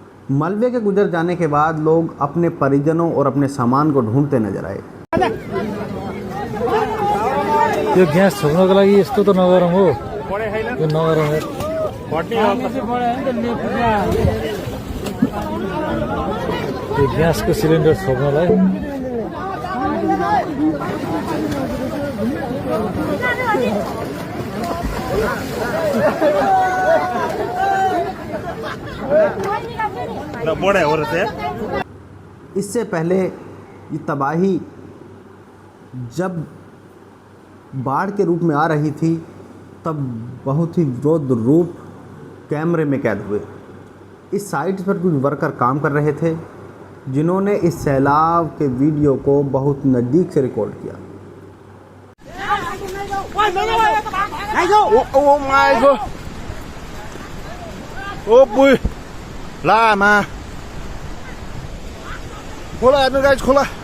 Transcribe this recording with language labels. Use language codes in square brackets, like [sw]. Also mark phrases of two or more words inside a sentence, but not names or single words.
[hi] मलबे के गुजर जाने के बाद लोग अपने परिजनों और अपने सामान को ढूंढते नजर आए। [ne] यो ग्यास छोप्नको लागि यस्तो त नगरौँ हो, यो नगरौँ। यो ग्यासको सिलिन्डर छोप्नलाई [hi] इससे पहले ये तबाही जब बाढ़ के रूप में आ रही थी तब बहुत ही रौद्र रूप कैमरे में कैद हुए। इस साइट पर कुछ वर्कर काम कर रहे थे जिन्होंने इस सैलाब के वीडियो को बहुत नज़दीक से रिकॉर्ड किया। [en] Oh my god! Oh boy! Lama! [ne] खोला हेर्नु गाइस, खोला।